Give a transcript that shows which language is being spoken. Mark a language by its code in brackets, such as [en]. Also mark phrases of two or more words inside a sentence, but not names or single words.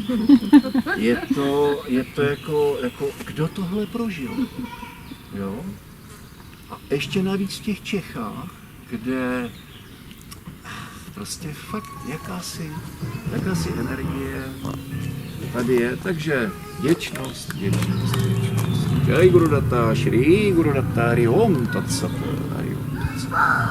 [cs] Je to jako kdo tohle prožil? Jo? A ještě navíc v těch Čechách, kde prostě fakt jakási energie tady je, takže vděčnost. [sa] Jai Gurudatta, Shri Gurudatta, Hari Om Tat Sat, Hari Om Tat Sat.